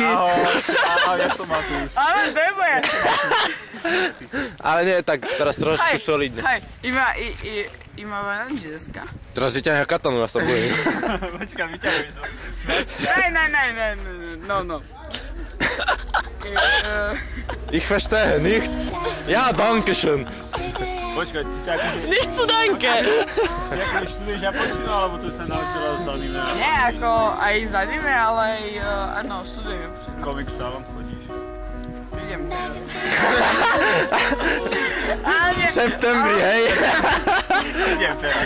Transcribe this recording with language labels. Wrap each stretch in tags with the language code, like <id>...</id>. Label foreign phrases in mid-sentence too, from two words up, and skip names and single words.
<sk>Ahoj, ja som Matúš. Ale to je moje. Ale nie, tak teraz trošku solidne.</sk> <ja>Hej, 今は何時ですか?</ja> <sk>Teraz vyťahňa katanu, ja sa bojím. Počkaj, vyťahuj to. Ne, no.</sk> <de>Ich verstehe nicht. Ja, danke schön.</de> <sk>Počkaj, ty sa akože...</sk> <de>Nicht zu danke.</de> <sk>Akože študuješ japončinu, alebo tu sa naučila z anime? Nie, ako aj z anime, ale aj, áno, študujem japončinu. Comic salon chodíš? Idem. V septembri, hej. Idem teraz.</sk>